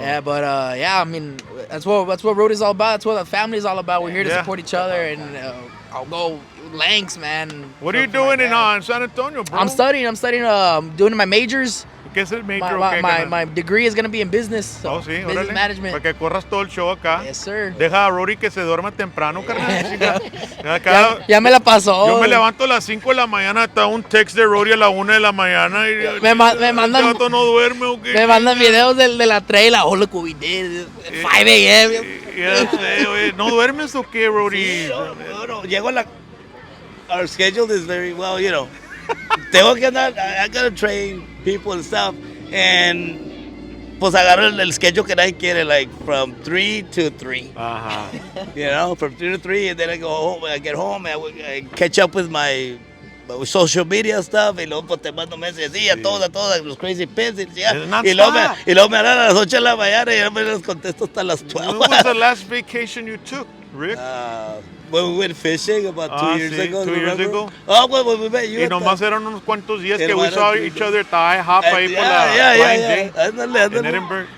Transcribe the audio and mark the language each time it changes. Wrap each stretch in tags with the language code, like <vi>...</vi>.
<en>Yeah, but yeah, I mean, that's what road is all about. That's what the family is all about. We're here to support each other, and I'll go lengths, man. What are you doing in San Antonio, bro? I'm studying. Doing my majors.</en> <es>¿Qué es el major?</es> <en>My degree is gonna be in business. So</en> <es>Oh, sí,</es> <en>business</en> <es>órale.</es> <en>management.</en> <es>Para que corras todo el show acá.</es> <en>Yes, sir.</en> <es>Deja a Rodee que se duerma temprano, carnal. Ya me la pasó. Yo me levanto a las 5 de la mañana, está un text de Rodee a la 1 de la mañana. Y Me mandan. ¿El gato no duerme o qué? Me mandan videos de la trailer.</es> <en>Oh, look what we did.</en> <es>5 a.m. Ya sé, oye. ¿No duermes o qué, Rodee? Sí, no. Llego a la...</es> <en>Our schedule is very well, you know.</en> <es>Tengo que andar...</es> <en>I gotta train people and stuff.</en> <es>And... Pues agarro el schedule que nadie quiere,</es> <en>like from 3 to 3. You know, from 3 to 3, and then I go home, I get home, I catch up with my social media stuff,</en> <es>y luego pues te mando mensajes, a todos, los Krazy Pimpz, y luego me hablan a las 8 de la mañana y yo me los contesto hasta las 12.</es> <en>When was the last vacation you took, Rick? When we went fishing about 2 years ago. 2 years ago. Oh, when we met you.</en> <es>Y nomás eran unos cuantos días que</es> <en>we saw each other at the IHOP</en> <es>ahí por la Blind Day en Edinburgh.</es>